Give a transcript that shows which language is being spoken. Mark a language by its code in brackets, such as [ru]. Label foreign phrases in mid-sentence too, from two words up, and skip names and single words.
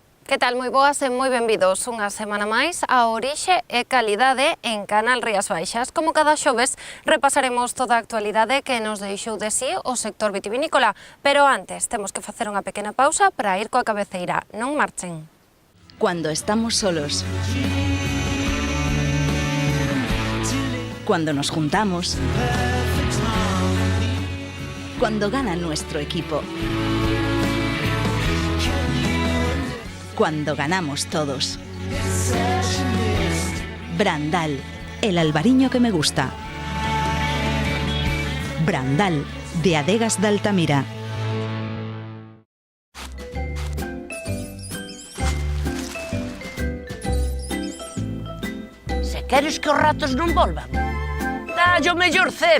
[gl] Que tal, moi boas e moi benvidos unha semana máis a Orixe e Calidade en Canal Rías Baixas. Como cada xoves repasaremos toda a actualidade que nos deixou de si o sector vitivinícola, pero antes temos que facer unha pequena pausa para ir coa cabeceira. Non marchen. [es] Cuando estamos solos. Cuando nos juntamos. Cuando gana nuestro equipo. Cuando ganamos todos. Brandal, el albariño que me gusta. Brandal, de Adegas de Altamira. [gl] Se queres que os ratos non volvan, dalle o mellor cebo.